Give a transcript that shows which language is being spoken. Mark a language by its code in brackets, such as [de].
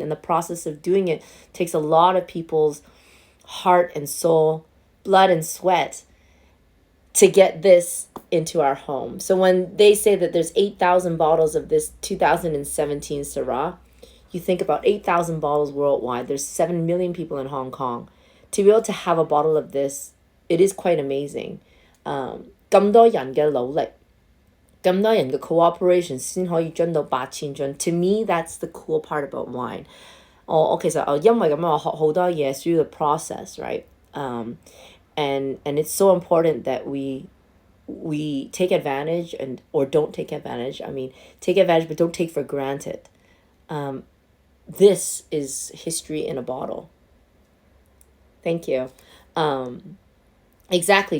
[en] And the process of doing it takes a lot of people's heart and soul, blood and sweat to get this into our home. So when they say that there's 8,000 bottles of this 2017 Syrah, you think about 8,000 bottles worldwide. There's 7 million people in Hong Kong. To be able to have a bottle of this, it is quite amazing. [yue] 咁多人嘅努力，咁多人嘅 cooperation 先可以樽到8000樽。 [en] To me, that's the cool part about wine. [yue] 我其實因為咁樣我學好多嘢 [en] through the process, right? And it's so important that we take advantage or don't take advantage. I mean, take advantage but don't take for granted. This is history in a bottle. Thank you. Exactly.